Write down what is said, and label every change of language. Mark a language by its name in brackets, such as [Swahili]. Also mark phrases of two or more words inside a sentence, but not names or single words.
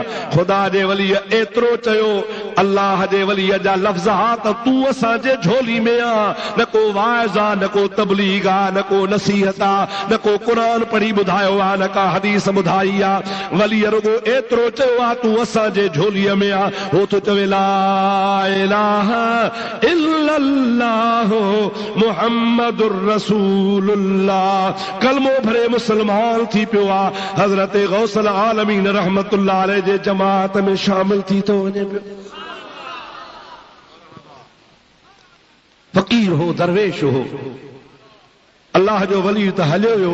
[Sindhi] खुदा जे वलीअ एतिरो चयो, अल्लाह जे वलीअ जा लफ़्ज़ हा त तूं असांजे झोली में आ। न को वाइज़ आ, न को तबलीग आ, न को नसीहत आ, न को क़ुरान पढ़ी ॿुधायो आ, न का हदीस ॿुधाई आ। वलीअ रुगो एतिरो चयो आ तूं असांजे झोलीअ में आ। हो तो चवे [Arabic] لا إله إلا الله محمد رسول الله. [Sindhi] कलमो भरे मुसलमान थी पियो आ। हज़रत गौसल आलमीन [Arabic] رحمة الله عليه [Sindhi] जे जमात में शामिल थी तो वञे पियो। फ़कीर हो, दरवेश हो, अल्लाह जो वली त हलियो वियो।